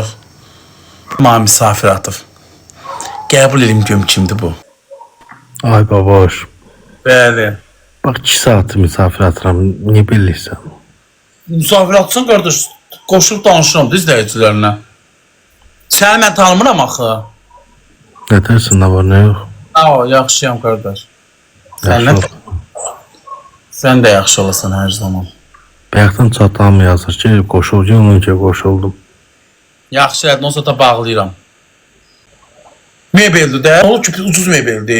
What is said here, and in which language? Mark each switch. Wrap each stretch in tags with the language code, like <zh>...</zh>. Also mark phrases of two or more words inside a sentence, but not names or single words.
<az>Mənə misafir atıb. Qəbul edim görüm kimdir bu. Ay baboş. Bəli. Bak 2 saatı misafir atıram. Niye bilirsən? Misafir atsın qardaş. Qoşulub danışıram da izləyicilərlə. Səni mən tanımıram axı.</az> <tr>Ne dersin, ne var ne yok? Aa,</tr> <az>yaxşıyam qardaş. Yaxşı. Sən də yaxşı olasan hər zaman. Bayaqdan çatam yazır ki, qoşulcuyum önce qoşuldum. Yaxşı, olsa da bağlayıram. Mebeldir də. Olur ki, ucuz mebeldir.</az>